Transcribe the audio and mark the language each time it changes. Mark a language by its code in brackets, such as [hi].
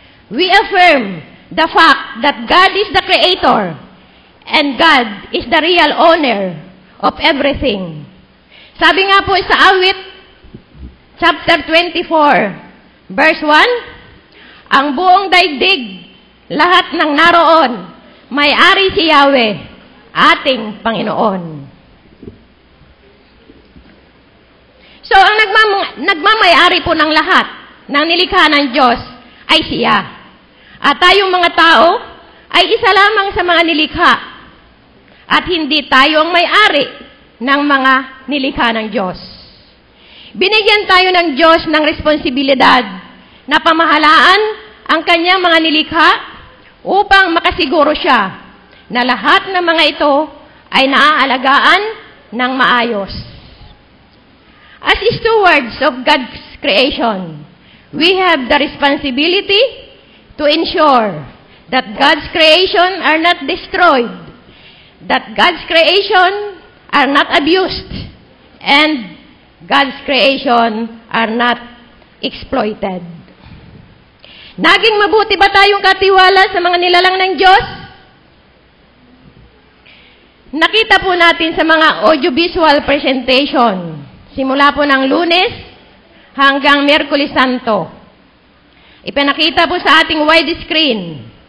[en] We affirm the fact that God is the Creator and God is the real owner of everything. [tl] Sabi nga po sa Awit, chapter 24, verse 1, ang buong daigdig, lahat ng naroon, may-ari si Yahweh, ating Panginoon. So, ang nagmamay-ari po ng lahat ng nilikha ng Diyos ay siya. At tayong mga tao ay isa lamang sa mga nilikha at hindi tayo ang may-ari ng mga nilikha ng Diyos. Binigyan tayo ng Diyos ng responsibilidad na pamahalaan ang kanyang mga nilikha upang makasiguro siya na lahat ng mga ito ay naaalagaan ng maayos. [en] As stewards of God's creation, we have the responsibility to ensure that God's creation are not destroyed, that God's creation are not abused, and God's creation are not exploited. [tl] Naging mabuti ba tayong katiwala sa mga nilalang ng Diyos? Nakita po natin sa mga audiovisual presentation, simula po ng Lunes hanggang Miyerkules Santo. Ipinakita po sa ating widescreen.